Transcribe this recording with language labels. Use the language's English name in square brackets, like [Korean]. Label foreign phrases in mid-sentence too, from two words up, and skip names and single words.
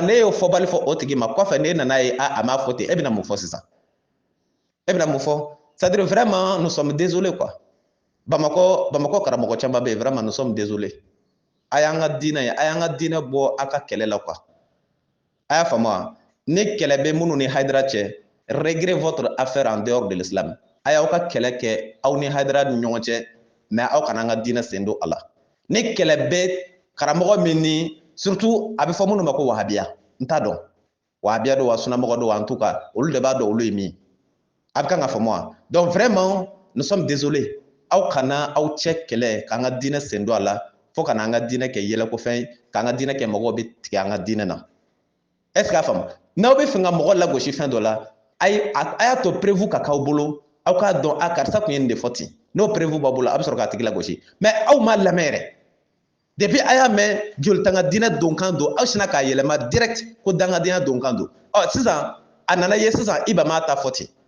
[Bambara] n'e y'o fɔbali fɔ o tigi ma kɔfɛ n'e nana ye a m'a fɔ ten e bɛna mun fɔ sisan e bɛna mun fɔ [French] c'est-à-dire vraiment nous sommes désolés [Bambara] quoi Bamakɔ karamɔgɔ caman bɛ yen [French] vraiment nous sommes désolés [Bambara] a y'an ka diinɛ ye a y'an ka diinɛ bɔ a ka kɛlɛ la quoi a y'a faamu wa ni kɛlɛ bɛ minnu ni Haidara cɛ [French] réglez votre affaire en dehors de l'islam [Bambara] a y'aw ka kɛlɛ kɛ aw ni Haidara ni ɲɔgɔn cɛ mais aw kana an ka diinɛ sen don a la ni kɛlɛ bɛ karamɔgɔ min ni surtout a bɛ fɔ minnu ma ko wahabiya n t'a dɔn wahabiya don wa sunnamɔgɔ don wa [French] en tout cas [Bambara] olu de b'a dɔn olu ye min a bɛ kan ka faamu wa [French] donc vraiment nous sommes désolés [Bambara] aw kana aw cɛ kɛlɛ k'an ka diinɛ sen don a la fo kana an ka diinɛ kɛ yɛlɛkofɛn ye k'an ka diinɛ kɛ mɔgɔw bɛ tigɛ an ka diinɛ na [French] est ce que [Bambara] a faamu n'aw bɛ fɛ ka mɔgɔ lagosi fɛn dɔ la a y'a to prévu ka k'aw bolo aw k'a dɔn a karisa tun ye nin de fɔ ten n'o prévu b'a bolo a bɛ sɔrɔ k'a tigi lagosi mais aw m'a lamɛn yɛrɛ depuis a y'a mɛn joli tanga diinɛ donkan don aw sinna k'a yɛlɛma direct ko dangadenya donkan don sisan a nana ye sisan Iba m'a ta fɔ ten